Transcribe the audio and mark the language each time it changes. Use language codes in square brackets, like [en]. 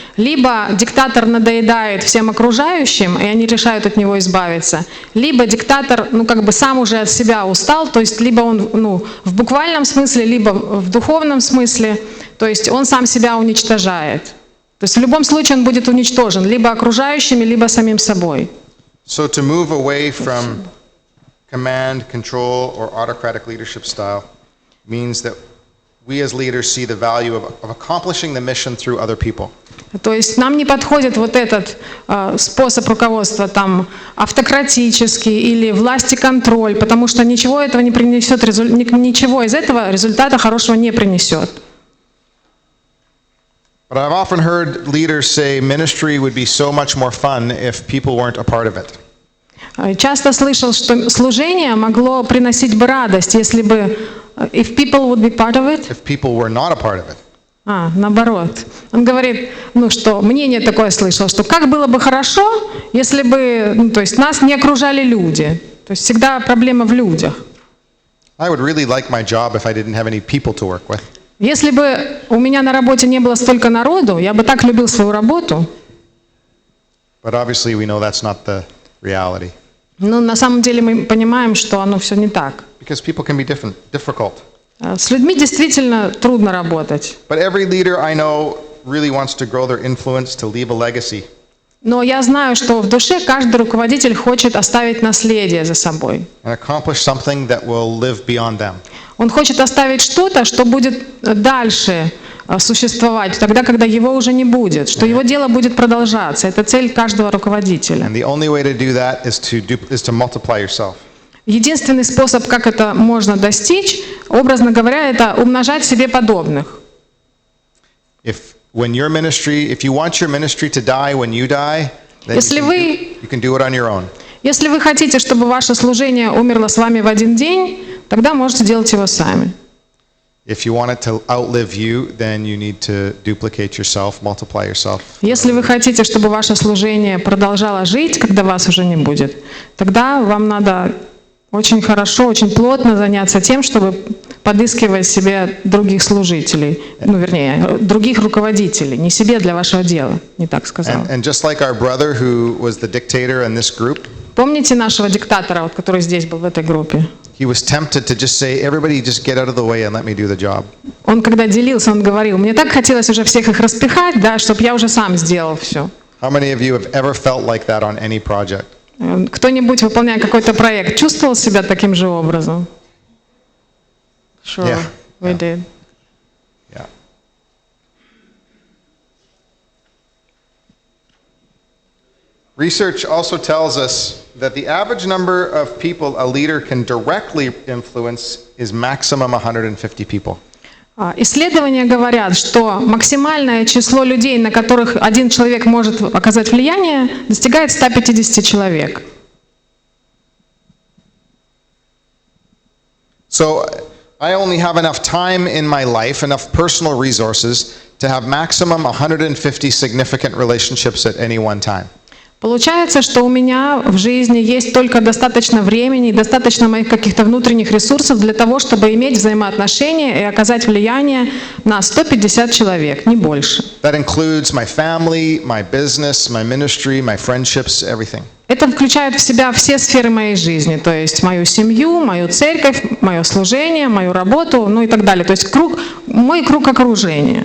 [ru] Либо диктатор надоедает всем окружающим, и они решают от него избавиться, либо диктатор, сам уже от себя устал, то есть либо он, в буквальном смысле, либо в духовном смысле, то есть он сам себя уничтожает. То есть в любом случае он будет уничтожен либо окружающими, либо самим собой. [en] So to move away from command, control, or autocratic leadership style means that we as leaders see the value of accomplishing the mission through other people. [ru] То есть нам не подходит вот этот способ руководства автократический или власть и контроль, потому что ничего этого не принесет, ничего из этого результата хорошего не принесет. [en] But I've often heard leaders say ministry would be so much more fun if people weren't a part of it. [ru] Часто слышал, что служение могло приносить бы радость, если бы [en] if people would be part of it. If people were not a part of it. [ru] Наоборот. Он говорит, что мнение такое слышал, что как было бы хорошо, если бы, то есть нас не окружали люди. То есть всегда проблема в людях. [en] I would really like my job if I didn't have any people to work with. [ru] Если бы у меня на работе не было столько народу, я бы так любил свою работу. [en] But obviously we know that's not the reality. [ru] Но на самом деле мы понимаем, что оно все не так. [en] Because people can be difficult. [ru] С людьми действительно трудно работать. [en] But every leader I know really wants to grow their influence, to leave a legacy. [ru] Но я знаю, что в душе каждый руководитель хочет оставить наследие за собой. [en] And accomplish something that will live beyond them. [ru] Он хочет оставить что-то, что будет дальше существовать, тогда, когда его уже не будет, что его дело будет продолжаться. Это цель каждого руководителя. [en] And the only way to do that is to multiply yourself. [ru] Единственный способ, как это можно достичь, образно говоря, это умножать себе подобных. [en] If you want your ministry to die when you die, then you can do it on your own. [ru] Если вы хотите, чтобы ваше служение умерло с вами в один день, тогда можете делать его сами. [en] If you want it to outlive you, then you need to duplicate yourself, multiply yourself. [ru] Если вы хотите, чтобы ваше служение продолжало жить, когда вас уже не будет, тогда вам надо очень хорошо, очень плотно заняться тем, чтобы подыскивать себе других служителей, вернее, других руководителей, не себе для вашего дела, не так сказал. [en] And just like our brother who was the dictator in this group, [ru] помните нашего диктатора, который здесь был в этой группе? [en] He was tempted to just say, everybody just get out of the way and let me do the job. [ru] Он когда делился, он говорил, мне так хотелось уже всех их распихать, чтобы я уже сам сделал все. [en] How many of you have ever felt like that on any project? [ru] Кто-нибудь, выполняя какой-то проект, чувствовал себя таким же образом? [en] Sure, we did. Yeah. Research also tells us that the average number of people a leader can directly influence is maximum 150 people. [ru] Исследования говорят, что максимальное число людей, на которых один человек может оказать влияние, достигает 150 человек. [en] So I only have enough time in my life, enough personal resources to have maximum 150 significant relationships at any one time. [ru] Получается, что у меня в жизни есть только достаточно времени, достаточно моих каких-то внутренних ресурсов для того, чтобы иметь взаимоотношения и оказать влияние на 150 человек, не больше. [en] That includes my family, my business, my ministry, my friendships, everything. [ru] Это включает в себя все сферы моей жизни, то есть мою семью, мою церковь, мое служение, мою работу, и так далее. То есть мой круг окружения.